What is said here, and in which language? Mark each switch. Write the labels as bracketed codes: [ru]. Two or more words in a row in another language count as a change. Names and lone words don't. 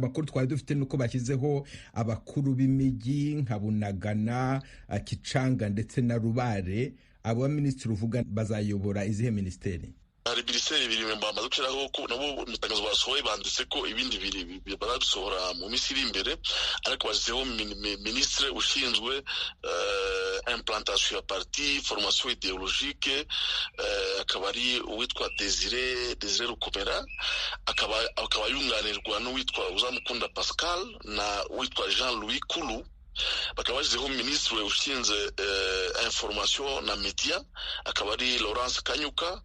[rw] Amakuru twari dufite nuko bashyizeho abakuru b'imijyi nka Bunagana, Kicanga ndetse na Rubare. Abo baminisitiri uvuga bazayobora izihe ministeri? Hari minisiteri biri bamaze gushyiraho ko nabo mu itangazo basohoye banditse ko ibindi biri barabisohora mu minsi iri imbere, ariko bashyizeho minisitiri ushinzwe implantation ya [fr] parti, formation idéologique, [rw] akaba ari uwitwa Desire Rukomera, akaba yunganirwa n'uwitwa Uzamukunda Pascal na uwitwa Jean-Louis Kulu. Bakaba bashyizeho minisitiri ushinzwe information na media, akaba ari Laurence Kanyuka.